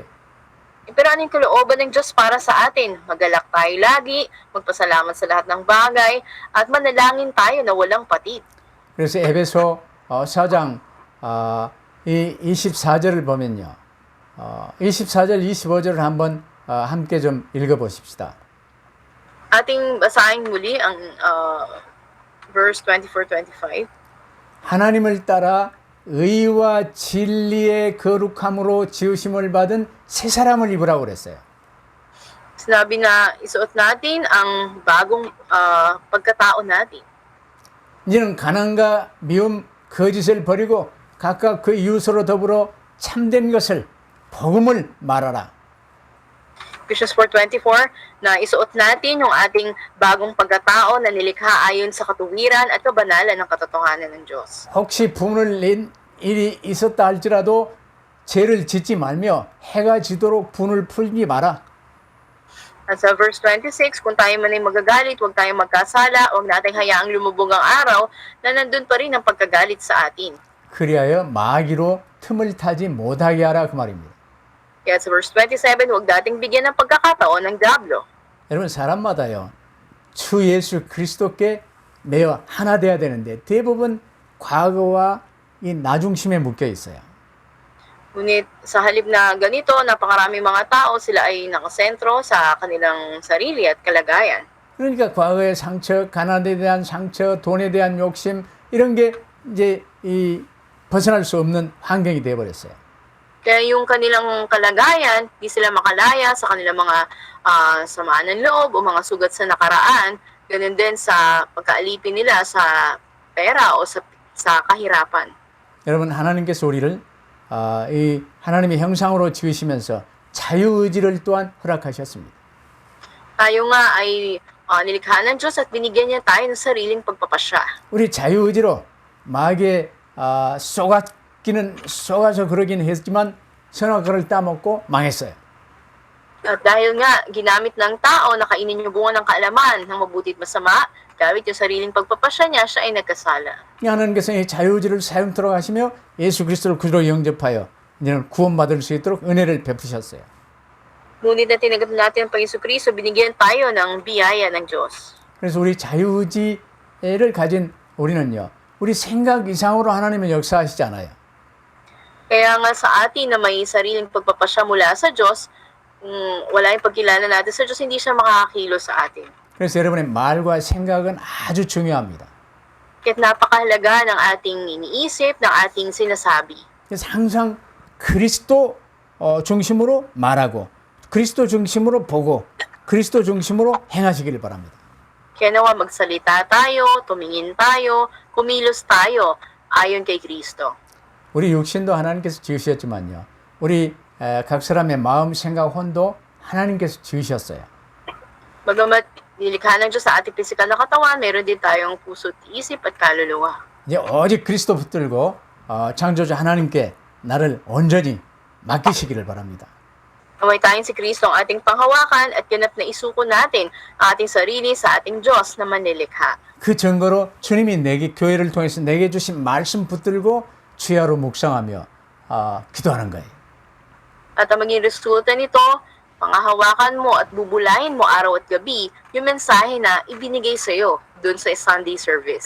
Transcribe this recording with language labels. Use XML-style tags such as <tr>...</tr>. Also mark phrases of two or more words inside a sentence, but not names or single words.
<tl>Pero anong kalooban ng Diyos para sa atin? Magalak tayo lagi, magpasalamat sa lahat ng bagay, at manalangin tayo na walang patid.</tl> <ko>그래서 에베소 4장 이 24절을 보면요 24절 25절을 한번 함께 좀 읽어보십시다.</ko> <tl>Ating basahin muli ang verse 24-25.</tl> <ko>하나님을 따라 의와 진리의 거룩함으로 지으심을 받은 새 사람을 입으라고 그랬어요.</ko> <tl>Sinabi na isuot natin ang bagong pagkatao natin.</tl> <ko>이제는 가난과 미움, 거짓을 버리고 각각 그 이웃으로 더불어 참된 것을 복음을 말하라.</ko> <tl>Ephesians 4:24 na isuot natin yung ating bagong pagkatao na nilikha ayon sa katuwiran at kabanalan ng katotohanan ng Diyos.</tl> <ko>혹시 분을 낸 일이 있었다 할지라도 죄를 짓지 말며 해가 지도록 분을 풀지 마라.</ko> <tl>At sa verse 26, kung tayo man ay magagalit, huwag tayong magkasala, huwag nating hayaang lumubog ang araw na nandun pa rin ang pagkagalit sa atin.</tl> <ko>그리하여 마귀로 틈을 타지 못하게 하라 그 말입니다.</ko> <tl>Kaya sa verse 27, huwag dating bigyan ng pagkakataon ng diablo.</tl> <ko>여러분 사람마다요 주 예수 그리스도께 매어 하나 돼야 되는데 대부분 과거와 이 나중심에 묶여 있어요.</ko> <tl>Ngunit sa halip na ganito, napakaraming mga tao, sila ay nakasentro sa kanilang sarili at kalagayan.</tl> <ko>그러니까 과거의 상처, 가난에 대한 상처, 돈에 대한 욕심 이런 게 이제 이 벗어날 수 없는 환경이 되어 버렸어요.</ko> <tl>Kaya yung kanilang kalagayan, di sila makalaya sa kanilang mga samaan ng loob o mga sugat sa nakaraan, ganun din sa pagkaalipin nila sa pera o sa kahirapan.</tl> <ko>여러분 하나님께서 우리를 이 하나님의 형상으로 지으시면서 자유의지를 또한 허락하셨습니다.</ko> <tl>Tayo nga ay nilikha ng Diyos at binigyan niya tayo ng sariling pagpapasya.</tl> <ko>우리 자유의지로 마귀에 속아서 그러긴 했지만 선악과를 따먹고 망했어요.</ko> <tl>At dahil nga ginamit ng tao na kainin yung bunga ng kaalaman ng mabuti at masama, gamit yung sariling pagpapasya niya, siya ay nagkasala.</tl> <ko>하나님께서 이 자유의지를 사용토록 하시며 예수 그리스도를 구주로 영접하여 이제는 구원받을 수 있도록 은혜를 베푸셨어요.</ko> <tl>Ngunit na tinanggap natin ang Panginoon-Kristo, binigyan tayo ng biyaya ng Diyos.</tl> <ko>그래서 우리 자유의지를 가진 우리는요, 우리 생각 이상으로 하나님은 역사하시지 않아요.</ko> <tl>Kaya nga sa atin na may sariling pagpapasya mula sa Diyos, kung wala yung pagkilala natin sa Diyos, hindi siya makakakilos sa atin.</tl> <ko>그래서 여러분의 말과 생각은 아주 중요합니다.</ko> <tl>Kaya't napakahalaga ng ating iniisip, ng ating sinasabi.</tl> <ko>그래서 항상 그리스도 중심으로 말하고 그리스도 중심으로 보고 그리스도 중심으로 행하시기를 바랍니다.</ko> <tl>Kaya nawa magsalita tayo, tumingin tayo, kumilos tayo ayon kay Kristo.</tl> <ko>우리 육신도 하나님께서 지으셨지만요. 우리 각 사람의 마음, 생각, 혼도 하나님께서 지으셨어요.</ko> <tl>Bagamat nilikha ng Diyos sa ating pisikal na katawan, meron din tayong puso't isip at kaluluwa.</tl> <ko>이제 오직 그리스도 붙들고 창조주 하나님께 나를 온전히 맡기시기를 바랍니다.</ko> <tl>Naway tayong si Kristo ang ating panghawakan at ganap na isuko natin ang ating sarili sa ating Diyos na manilikha.</tl> <ko>그 증거로 주님이 내게 교회를 통해서 내게 주신 말씀 붙들고 주야로 묵상하며 기도하는 거예요.</ko> <tl>At ang maging resulta nito, panghahawakan mo at bubulahin mo araw at gabi yung mensahe na ibinigay sa iyo doon sa</tl> <en>Sunday service.</en>